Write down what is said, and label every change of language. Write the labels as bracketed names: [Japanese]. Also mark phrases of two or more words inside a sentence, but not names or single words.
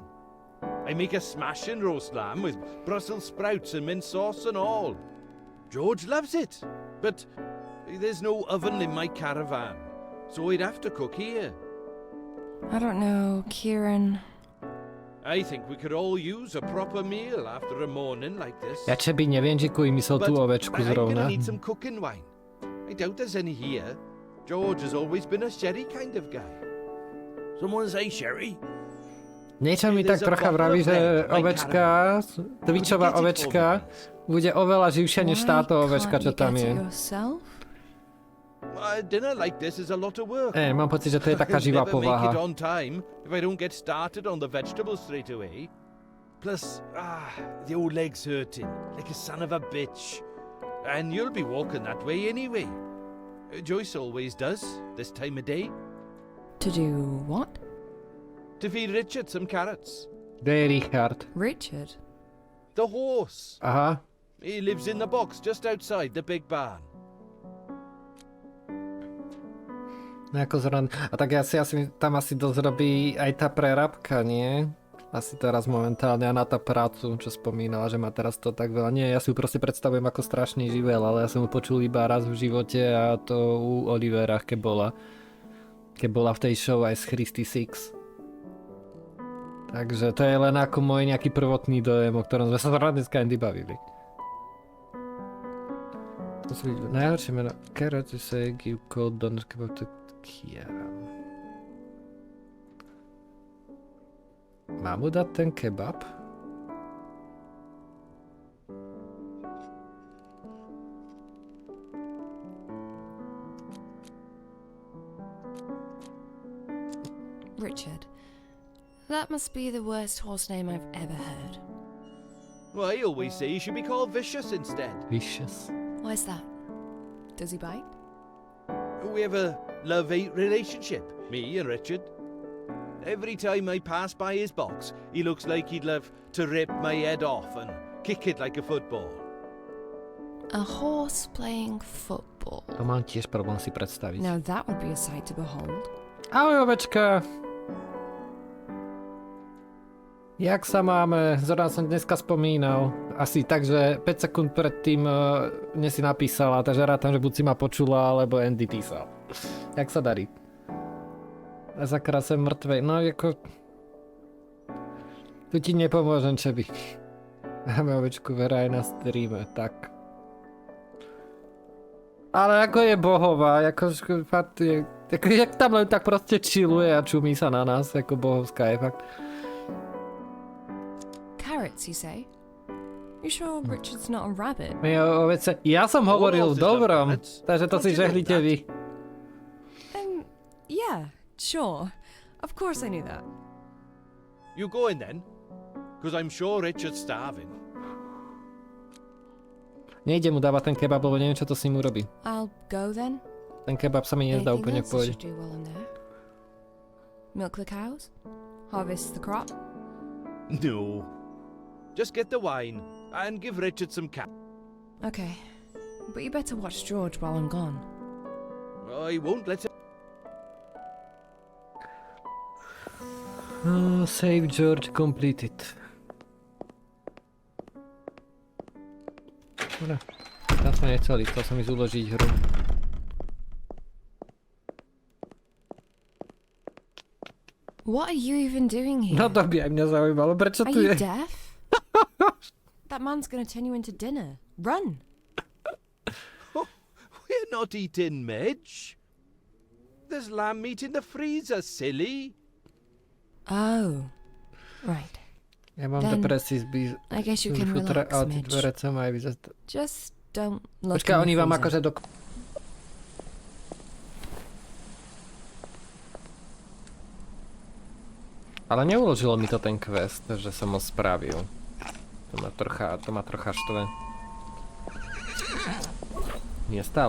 [English] I make a smashing roast lamb with Brussels sprouts and mint sauce and all. George loves it, but there's no oven in my caravan, so I'd have to cook here. I don't know, Kieran. I think we could all use a proper meal after a morning like this. [Slovak] Ja čeby neviem, že kuj myslel tú ovečku [English] I'm [Slovak] zrovna. [English] gonna need some cooking wine. I doubt there's any here. George has always been a sherry kind of guy. Someone say sherry? [Slovak] Niečo mi tak trocha vraví, že ovečka, Twitchová ovečka, bude oveľa živšia než táto ovečka, čo tam je. [English] A dinner like this is a lot of work. [Slovak] Mám pocit, že to je taká živá [English] I'll never make [Slovak] povaha. [English] it on time if I don't get started on the vegetables straight away. Plus, the old leg's hurting like a son of a bitch. And you'll be walking that way anyway. Joyce always does, this time of day. To do what? To feed Richard some carrots. [Slovak] Kde je Richard? [English] Richard? The horse. Aha. He lives in the box just outside the big barn. [Slovak] No ako zrovna. A tak tam asi dosť robí aj tá prerábka, nie? Asi teraz momentálne a na tá prácu, čo spomínala, že má teraz to tak veľa. Nie, ja si ju proste predstavujem ako strašný živel, ale ja som ju počul iba raz v živote a to u Olivera, keď bola v tej show aj z Christy Six. Takže to je len ako môj nejaký prvotný dojem, o ktorom sme sa dneska Andy bavili. To sú najhoršie meno. [English] Carrot to say give cold doner kebab to Kieran. [Slovak] Mám mu dať ten kebab? [English] Richard. That must be the worst horse name I've ever heard. Well, I always say he should be called Vicious instead. Vicious? Why's that? Does he bite? We have a love-hate relationship, me and Richard. Every time I pass by his box, he looks like he'd love to rip my head off and kick it like a football. A horse playing football. [Slovak] To mám tiež problém si predstaviť. [English] Now that would be a sight to behold. [Slovak] Ahoj, ovečka. Jak sa máme? Zrovna som dneska spomínal. Asi tak, že 5 sekúnd predtým mne si napísala, takže rátam, že buď si ma počula, alebo Andy písal. Jak sa darí? A za krásem mŕtvej. No ako... Tu ti nepomôžem, Čeby. Máme ovečku Vera aj na streame, tak. Ale ako je bohová, ako fakt je... Jak tam len tak proste chilluje a čumí sa na nás, ako bohovská je fakt. [English] Carrots, you say? You sure Richard's not a rabbit? [Slovak] Ja som hovoril v dobrom, takže to si žehlite vy. [English] Yeah, sure. Of course I knew that. You go in then, because I'm sure Richard's starving. [Slovak] Nejde mu dávať ten kebab, lebo neviem, čo to s ním urobí. [English] I'll go then. [Slovak] Ten kebab sa mi nezdá úplne v pohode. [English] Milk the cows? Harvest the crop? No. Just get the wine and give Richard some cat. Okay. But you better watch George while I'm gone. I won't let him. Save George completed. [Slovak] Dobre. Ja som nechcel som ísť uložiť hru. [English] What are you even doing here? [Slovak] No to by aj mňa zaujímalo, prečo tu je? [English] Are you deaf? That man's gonna turn you into dinner. Run! We're not eating Midge. There's lamb meat in the freezer, silly. Oh, right. [Slovak] Ja mám depresii [English] I guess you can relax, Midge. Just don't look. [Slovak] Počkaj, oni vám akože do... Ale neuložilo mi to ten quest, že som ho spravil. To ma trocha štve. Nie stále.